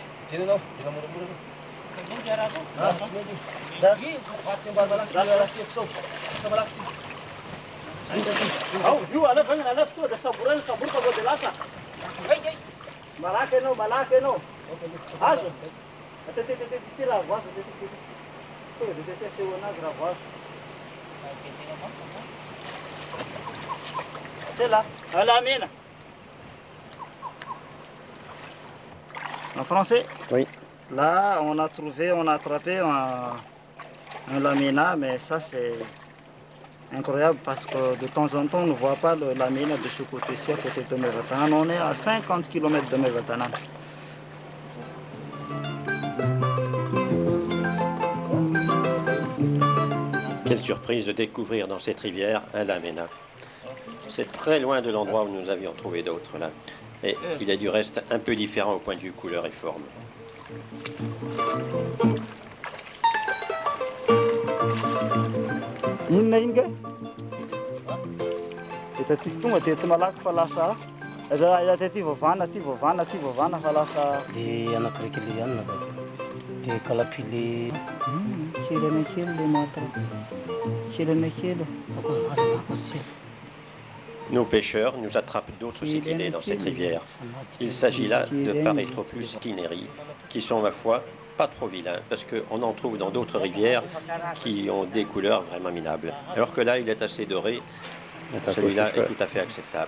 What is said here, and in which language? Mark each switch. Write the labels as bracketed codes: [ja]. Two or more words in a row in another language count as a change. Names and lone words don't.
[mg] Dinanao, dina moramora reo. Io alef tonga dia samborana samboroka vao dia lasa. Malaky ianao. Azo. Ty raha voazo. Tonga dia ty aseho anazy raha voazo. [fr] C'est là, à la mine. En français? Oui. Là, on a attrapé un lamina, mais ça c'est incroyable parce que de temps en temps on ne voit pas le lamina de ce côté-ci, à côté de Mevatanan. On est à 50 km de Mevatanan. Quelle surprise de découvrir dans cette rivière un lamena. C'est très loin de l'endroit où nous avions trouvé d'autres là. Et il est du reste un peu différent au point de vue couleur et forme. [mg] Inona iny ka? Eto aty tonga dia eto malaky fa lasa aty vaovana fa lasa dia anakiraiky le ihany naka dia kalapile kely anakely le matra kely anakely. [fr] Nos pêcheurs nous attrapent d'autres cyclidés dans cette rivière. Il s'agit là de Parétropus skinneri, qui sont, ma foi, pas trop vilains, parce qu'on en trouve dans d'autres rivières qui ont des couleurs vraiment minables. Alors que là, il est assez doré, celui-là est tout à fait acceptable.